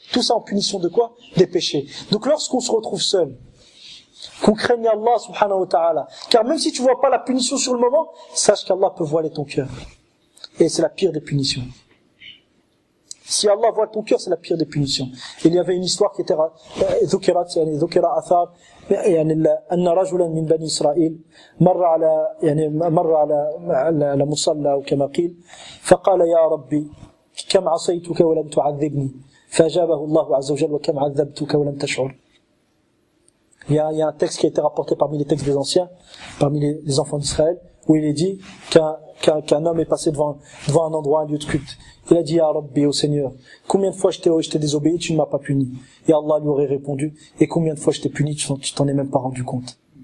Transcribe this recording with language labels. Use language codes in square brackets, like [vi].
[fr] Tout ça en punition de quoi? Des péchés. Donc lorsqu'on se retrouve seul, qu'on craigne Allah subhanahu wa ta'ala, car même si tu vois pas la punition sur le moment, sache qu'Allah peut voiler ton cœur. Et c'est la pire des punitions. Si Allah voile ton cœur, c'est la pire des punitions. Il y avait une histoire qui était [ar] ذكر أثار أن رجلا من بني إسرائيل مر على مصلى أو كما قيل فقال يا ربي كم عصيتك ولم تعذبني فأجابه الله عز وجل وكم عذبتك ولم تشعر. [fr] Il y a un texte qui a été rapporté parmi les textes des anciens, parmi les enfants d'Israël, où il est dit qu'un homme est passé devant un endroit, un lieu de culte. Il a dit, Ya Rabbi, au Seigneur, combien de fois je t'ai désobéi, tu ne m'as pas puni. Et Allah lui aurait répondu, et combien de fois je t'ai puni, tu t'en es même pas rendu compte.